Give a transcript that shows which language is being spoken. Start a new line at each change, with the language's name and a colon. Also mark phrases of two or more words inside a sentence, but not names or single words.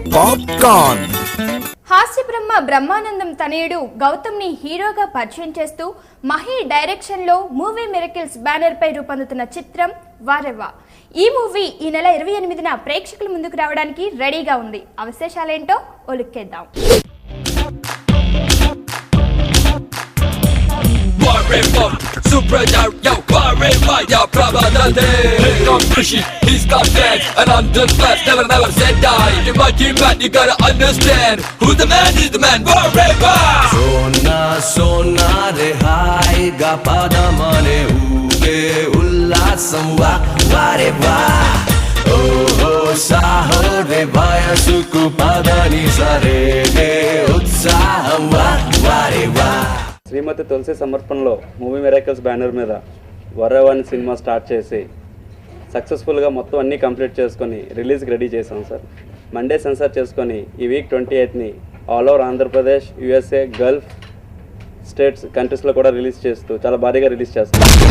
Telugu: హాస్య బ్రహ్మ బ్రహ్మానందం తనయుడు గౌతమ్ ని హీరోగా పరిచయం చేస్తూ మహి డైరెక్షన్ లో మూవీ మిరకిల్స్ బ్యానర్ పై రూపొందుతున్న చిత్రం వారెవ్వా. ఈ మూవీ ఈ నెల 28న ప్రేక్షకుల ముందుకు రావడానికి రెడీగా ఉంది. ఆ విశేషాలేంటో ఒలుక్కేద్దాం.
English: Super yo, Warrior, yo, Prabhadante. Here comes Rishi, he's got fans and underclass, never said die. You might be mad, you gotta understand. Who the man is the man, Warrior. Sona re hai ga padamane uge ullasam Warrior. Oh saho re bhaya suku padani sare ge utsaham Warrior.
Telugu: శ్రీమతి తులసి సమర్పణలో మూవీ మిరాకిల్స్ బ్యానర్ మీద వారెవ్వా సినిమా స్టార్ట్ చేసి సక్సెస్ఫుల్గా మొత్తం అన్నీ కంప్లీట్ చేసుకొని
English: release ki ready
Telugu: చేసాం సార్.
English: Monday censor
Telugu: చేసుకొని ఈ వీక్ 28ని
English: all over
Telugu: ఆంధ్రప్రదేశ్, యూఎస్ఏ,
English: Gulf States, countries-lo
Telugu: కూడా రిలీజ్ చేస్తూ చాలా భారీగా రిలీజ్ చేస్తాం.